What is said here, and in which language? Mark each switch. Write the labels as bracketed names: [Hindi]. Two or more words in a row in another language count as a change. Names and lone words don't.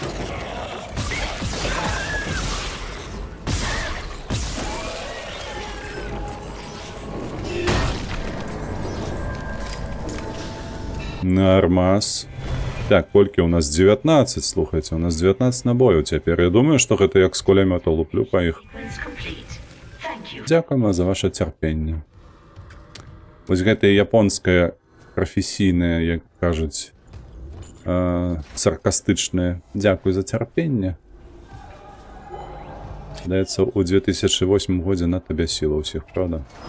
[Belarusian] Нормас. Так, колькі у нас 19, слухайце, у нас 19 набояў цяпер. Я думаю, што гэта як з кулямёта луплю па іх. [English] Sequence complete. Thank you. [Belarusian] Дзякуем за ваше цярпенне. Вось гэтае японскае прафесійнае, як кажуць, саркастычнае. Дзякуй за цярпенне. Даецца, у 2008 годзе на табе сіла ўсіх, правда?